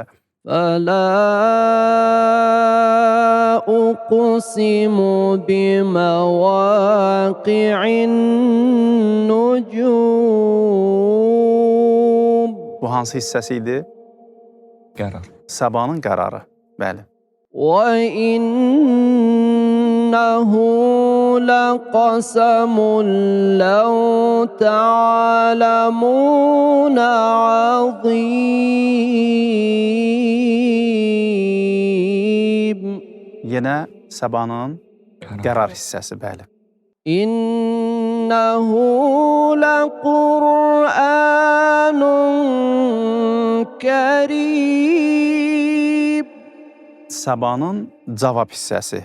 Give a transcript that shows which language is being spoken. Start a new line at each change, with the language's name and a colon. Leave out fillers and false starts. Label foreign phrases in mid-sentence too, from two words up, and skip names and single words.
Arabic: فلا أقسم بمواقع النجوم.
Azerbaijani: Bu hansı hissəsi idi? Qərar. Səbanın qərarı. Bəli.
Arabic: وَإِنَّهُ لَقَسَمٌ لَوْ تَعْلَمُونَ عَظِيمٌ.
Azerbaijani: Yenə Səbanın qərar hissəsi, bəli.
Arabic: إنه لقرآن كريم.
Azerbaijani: Səbanın cavab hissəsi.